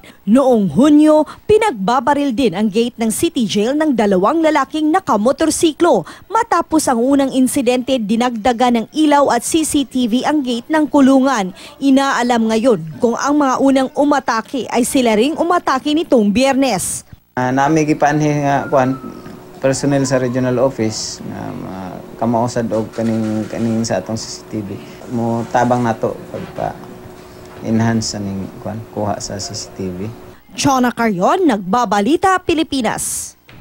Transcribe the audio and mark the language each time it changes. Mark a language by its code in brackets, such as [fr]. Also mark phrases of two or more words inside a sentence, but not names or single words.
[tl] Noong Hunyo, pinagbabaril din ang gate ng City Jail ng 2 lalaking nakamotorsiklo. Matapos ang unang insidente, dinagdagan ng ilaw at CCTV ang gate ng kulungan. Inaalam ngayon kung ang mga unang umatake ay sila ring umatake nitong Biyernes. [ceb] Nami gipanhi nga kuan personnel sa regional office nga kamausad og kaning sa atong CCTV mo tabang nato pagpa enhance aning kuha sa CCTV. [tl] Chona Carrion, Nagbabalita, Pilipinas.